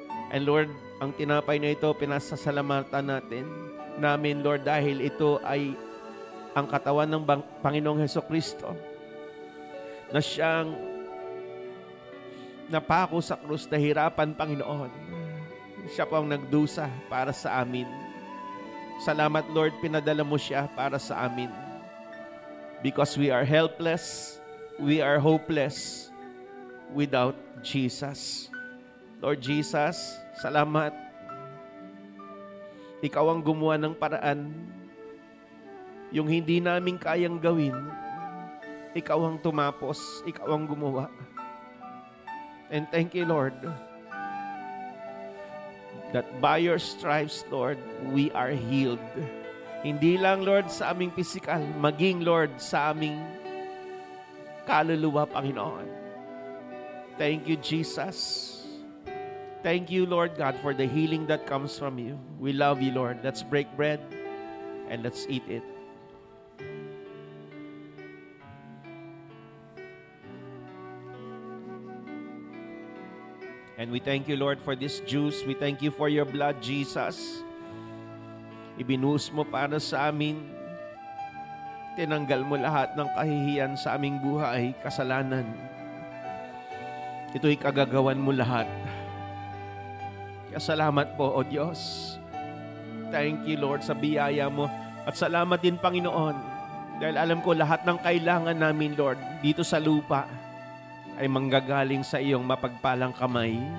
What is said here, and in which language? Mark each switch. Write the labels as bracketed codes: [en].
[tl] And Lord, ang tinapay na ito, pinasasalamatan namin, Lord, dahil ito ay ang katawan ng Panginoong Hesukristo na siyang napako sa krus na hirapan, Panginoon. Siya po ang nagdusa para sa amin. Salamat, Lord, pinadala mo siya para sa amin. [en] Because we are helpless, we are hopeless without Jesus. [tl] Lord Jesus, salamat. Ikaw ang gumawa ng paraan. Yung hindi namin kayang gawin, ikaw ang tumapos, ikaw ang gumawa. [en] And thank you, Lord, that by your stripes, Lord, we are healed. [tl] Hindi lang, Lord, sa aming physical, maging, Lord, sa aming kaluluwa, Panginoon. [en] Thank you, Jesus. Thank you, Lord God, for the healing that comes from you. We love you, Lord. Let's break bread and let's eat it. And we thank you, Lord, for this juice. We thank you for your blood, Jesus. [tl] Ibinuhos mo para sa amin. Tinanggal mo lahat ng kahihiyan sa aming buhay, kasalanan. Ito'y kagagawan mo lahat. Kaya salamat po, O Diyos. [en] Thank you, Lord, [tl] sa biyaya mo. At salamat din, Panginoon, dahil alam ko lahat ng kailangan namin, Lord, dito sa lupa ay manggagaling sa iyong mapagpalang kamay.